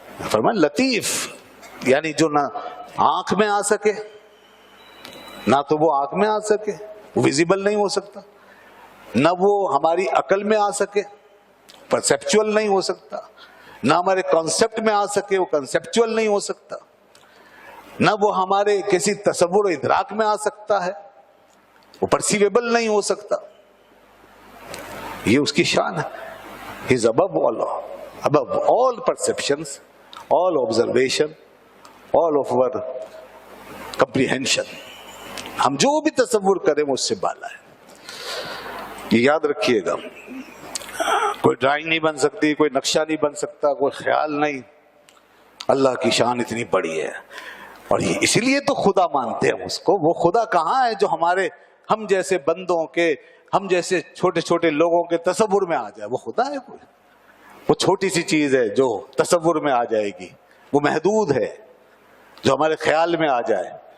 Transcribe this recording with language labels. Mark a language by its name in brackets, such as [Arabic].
[Urdu] فرمایا لطیف, یعنی جو نہ آنکھ میں آ سکے, نہ تو وہ آنکھ میں آ سکے, وہ ویزیبل نہیں ہو سکتا, نہ وہ ہماری عقل میں آ سکے, پرسیپچول نہیں ہو سکتا, نہ ہمارے کانسیپٹ میں آ سکے, وہ کنسیپچول نہیں ہو سکتا, نہ وہ ہمارے کسی تصور و ادراک میں آ سکتا ہے, وہ پرسیویبل نہیں ہو سکتا. یہ اس کی شان ہے. [English] He is above all perceptions, all observation, all of our comprehension. [Urdu] ہم جو بھی تصور کریں وہ اس سے بالا ہے. یہ یاد رکھیے گا. کوئی ڈرائنگ نہیں بن سکتی, کوئی نقشہ نہیں بن سکتا, کوئی خیال نہیں. اللہ کی شان اتنی بڑی ہے. اور یہ اسی لیے تو خدا مانتے ہیں اس کو. وہ خدا کہاں ہے جو ہم جیسے بندوں کے, ہم جیسے چھوٹے چھوٹے لوگوں کے تصور میں آ جائے؟ وہ خدا ہے کوئی؟ وہ چھوٹی سی چیز ہے جو تصور میں آ جائے گی, وہ محدود ہے جو ہمارے خیال میں آ جائے.